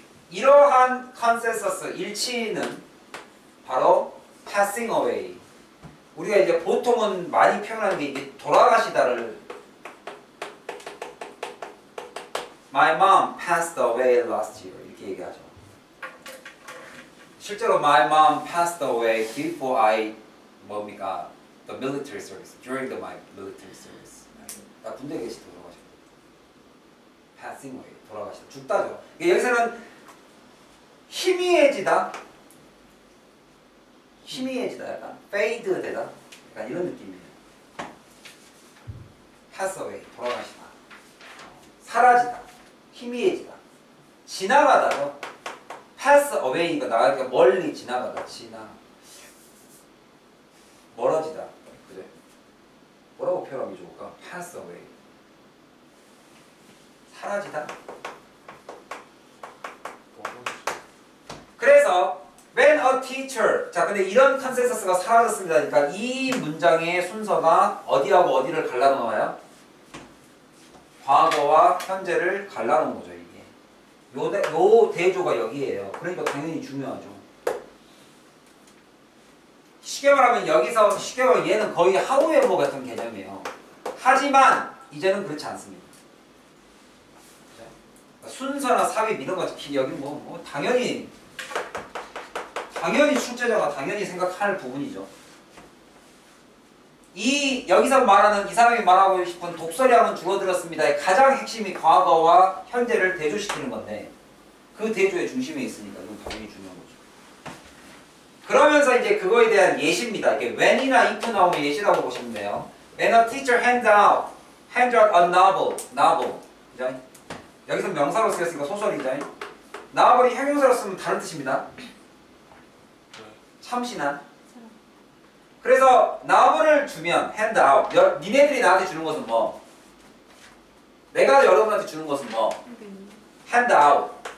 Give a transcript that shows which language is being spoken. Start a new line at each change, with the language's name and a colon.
Korean: 이러한 컨센서스 일치는 바로
English: passing away.
Korean: 우리가 이제 보통은 많이 표현하는 게 이게 돌아가시다를
English: My mom passed away last year
Korean: 이렇게 얘기하죠. 실제로
English: my mom passed away before I
Korean: 뭡니까?
English: The military service. During my military service.
Korean: 나 군대 계실 때 돌아가셨고.
English: passing away.
Korean: 돌아가시다. 죽다죠. 여기서는 희미해지다. 희미해지다. 약간 fade 되다. 약간 이런 느낌이에요.
English: pass away.
Korean: 돌아가시다. 사라지다. 희미해지다. 지나가다죠.
English: pass away
Korean: 가 나가니까 멀리 지나가다. 멀어지다. 그래? 뭐라고 표현하기 좋을까?
English: pass away.
Korean: 사라지다.
English: 그래서 when a teacher.
Korean: 자, 근데 이런 컨센서스가 사라졌습니다. 그러니까 이 문장의 순서가 어디하고 어디를 갈라놓아요? 과거와 현재를 갈라놓은 거죠, 이게. 요 대조가 여기에요. 그러니까 당연히 중요하죠. 쉽게 말하면 여기서 쉽게 말하면 얘는 거의 하우에버 같은 개념이에요. 하지만 이제는 그렇지 않습니다. 순서나 삽입 이런 거 여기 뭐 당연히 출제자가 당연히 생각할 부분이죠. 여기서 말하는 이 사람이 말하고 싶은 독서량은 줄어들었습니다의 가장 핵심이 과거와 현재를 대조시키는 건데 그 대조의 중심에 있으니까 이건 당연히 중요한 거죠. 그러면서 이제 그거에 대한 예시입니다. 이게 when이나 if 나오면 예시라고 보시면 돼요.
English: When a teacher hands out a novel.
Korean: 그죠? 여기서 명사로 쓰였으니까 소설이죠. novel이 형용사로 쓰면 다른 뜻입니다. 참신한. 그래서 novel을 주면
English: hand out.
Korean: 니네들이 나한테 주는 것은 뭐? 내가 여러분한테 주는 것은 뭐?
English: hand out.